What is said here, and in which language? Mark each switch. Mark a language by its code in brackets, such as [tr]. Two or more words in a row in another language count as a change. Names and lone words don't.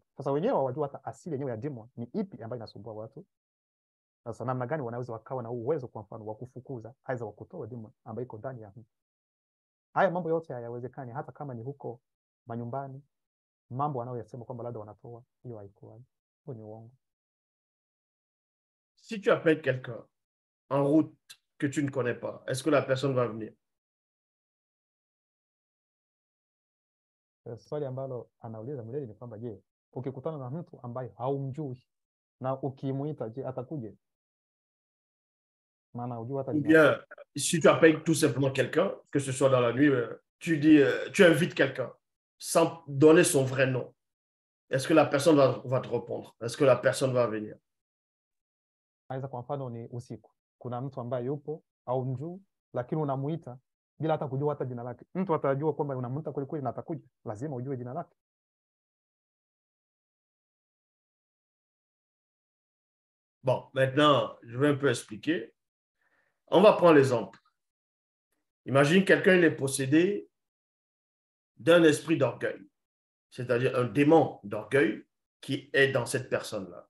[sw] Sasa wenyewe hawajua hata asili yenyewe ya demon ni ipi ambayo inasumbua watu. Sasa namna gani wanaweza wakawa na uwezo, kwa mfano, wa kufukuza aidha wa kutoa demon ambayo iko ndani ya mtu? Haya mambo yote hayawezekani hata kama ni huko manyumbani. Mambo wanayoyasema kwamba labda wanatoa, hiyo haikuwa, hiyo ni uongo. [fr] Si tu appelles quelqu'un en route que tu ne connais pas, est-ce que la personne va venir? [sw] Swali ambalo anauliza Mleli ni kwamba, je, ukikutana na mtu ambaye haumjui na ukimuita, je, atakuja? Maana hujui hata [fr] Ou bien, si tu appelles tout simplement quelqu'un, que ce soit dans la nuit, tu dis, tu invites quelqu'un sans donner son vrai nom. Est-ce que la personne va te répondre? Est-ce que la personne va venir? [sw] Aidha, kwa mfano ni usiku, kuna mtu ambaye yupo haumjui, lakini unamuita bila hata kujua hata jina lake. Mtu atajua kwamba unamuita kweli kweli na atakuja? Lazima ujue jina lake. [fr] Bon, maintenant, je vais un peu expliquer. On va prendre l'exemple. Imagine quelqu'un, il est possédé d'un esprit d'orgueil, c'est-à-dire un démon d'orgueil qui est dans cette personne-là.